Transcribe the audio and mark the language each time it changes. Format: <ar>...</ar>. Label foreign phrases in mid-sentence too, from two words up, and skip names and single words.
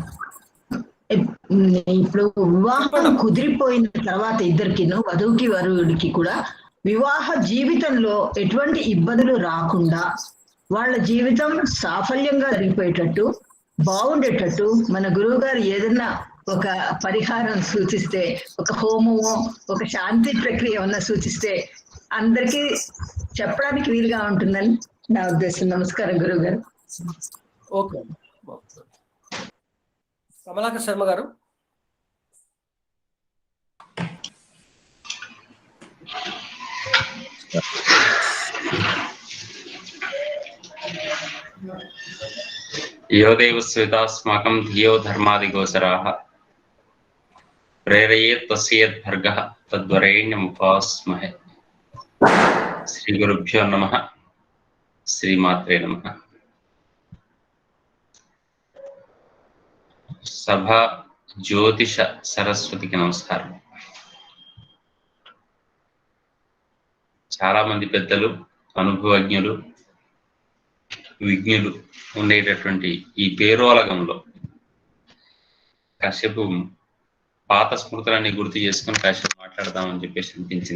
<te>ఇప్పుడు వివాహం కుదిరిపోయిన తర్వాత ఇద్దరికిను, వధువుకి వరుడికి కూడా వివాహ జీవితంలో ఎటువంటి ఇబ్బందులు రాకుండా వాళ్ళ జీవితం సాఫల్యంగా జరిగిపోయేటట్టు, బాగుండేటట్టు మన గురువు గారు ఏదన్నా ఒక పరిహారం సూచిస్తే, ఒక హోమమో ఒక శాంతి ప్రక్రియ ఏమన్నా సూచిస్తే అందరికీ చెప్పడానికి వీలుగా ఉంటుందని నా ఉద్దేశం. నమస్కారం గురువు గారు. ఓకే, కమలాకర్ శర్మ గారు.</te> <sa>यो देवस्वेतास्माकं धियो धर्मादिगोचराः प्रेरयेत् तस्येद्भर्गः तद्वरेण्यमुपास्महे। श्रीगुरुभ्यो नमः। श्रीमात्रे नमः। सभा ज्योतिष सरस्वती की नमस्कारं।</sa> <te>చాలా మంది పెద్దలు, అనుభవజ్ఞులు, విజ్ఞులు ఉండేటటువంటి ఈ పేరోలగంలో కాసేపు పాత స్మృతులన్నీ గుర్తు చేసుకుని కాసేపు మాట్లాడదామని చెప్పేసి అనిపించింది.</te>